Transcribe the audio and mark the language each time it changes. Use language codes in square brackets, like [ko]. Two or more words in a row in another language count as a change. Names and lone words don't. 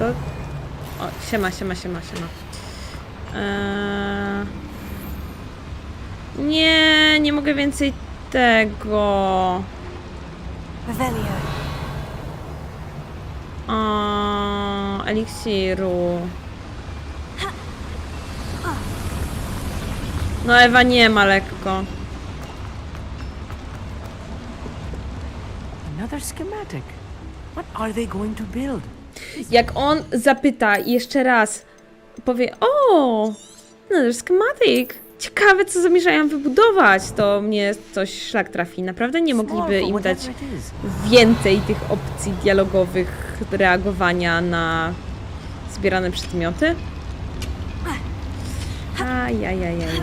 [pl] O, siema. Nie mogę więcej tego. Revelio. O, eliksiru. No Ewa nie ma lekko. [en] Another schematic. What are they going to build? [pl] Jak on zapyta jeszcze raz, powie: o, [en] another schematic. [pl] Ciekawe, co zamierzają wybudować. To mnie coś szlak trafi. Naprawdę nie mogliby im dać więcej tych opcji dialogowych reagowania na zbierane przedmioty? Ajajajaj.